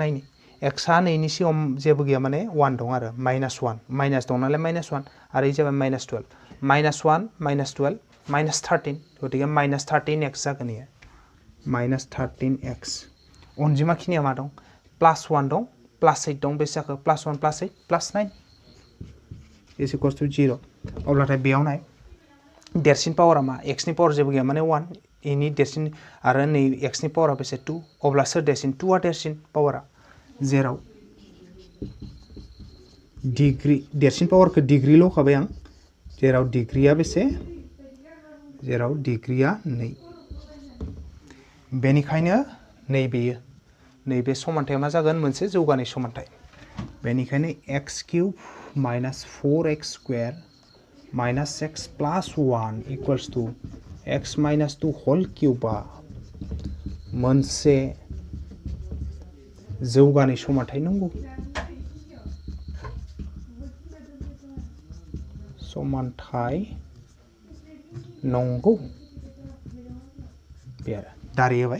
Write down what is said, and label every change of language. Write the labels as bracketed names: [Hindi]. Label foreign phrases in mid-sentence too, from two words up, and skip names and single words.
[Bodo] नायनि x आ नैनि सिगाङाव जेबो गैया माने 1 दं आरो माइनास 1 माइनास दं नालाय माइनास 1 आरो इ जाबाय माइनास 12 माइनास 1 माइनास 12 माइनास 13 गतिके माइनास 13x जागोन इयो माइनास 13x अनजिमा खिनिया मा दं प्लस 1 दं प्लस 8 दं बेसे जाखो [English] plus 1 plus 8 plus 9 is equals to 0 [Bodo] अब्लाथाय बेयाव नाय देरसिन पावारा मा x नि पावार जेबो गैया माने 1 इनि देरसिन आरो नै x नि पावारा बेसे 2 अब्ला सोर देरसिन 2 आ देरसिन पावारा जेराव डिग्री देरसिन पावारखौ डिग्री ल' खाबाय आं जेराव डिग्रीया बेसे जेराव डिग्रीया 2 बेनिखायनो नैबे समानथाया मा जागोन मोनसे जौगानाय समानथाय बेनिखायनो [English] x cube minus 4x square minus x plus 1 equals to x minus 2 whole cube [Bodo] मोनसे जौगानाय समानथाय नंगौ समानथाय नंगौ बे आरो दारि होबाय